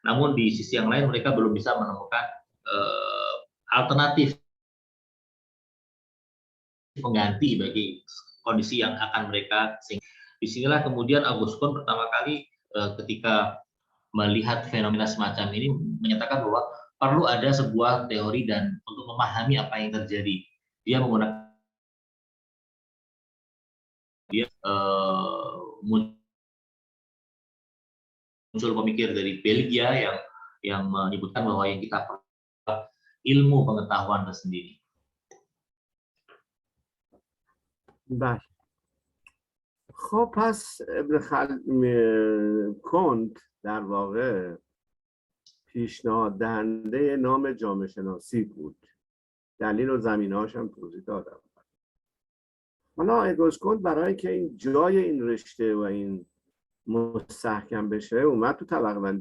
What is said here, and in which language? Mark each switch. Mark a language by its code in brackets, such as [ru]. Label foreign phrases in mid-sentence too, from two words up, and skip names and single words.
[id] Namun di sisi yang lain mereka belum bisa menemukan alternatif pengganti bagi kondisi yang akan mereka sehingga disinilah kemudian Auguste Comte pertama kali ketika melihat fenomena semacam ini menyatakan bahwa perlu ada sebuah teori dan untuk memahami apa yang terjadi. Dia menggunakan muncul pemikir dari Belgia yang menyebutkan bahwa yang kita perlu ilmu pengetahuan tersendiri. [fa] بله خب پس کنت در واقع پیشنهاد دهنده نام جامعه شناسی بود. دلیل و زمینه‌هاش هم توضیح دادم. حالا اگوست کنت برای که این جای این رشته و این مستحکم بشه اومد تو طبقه بندی.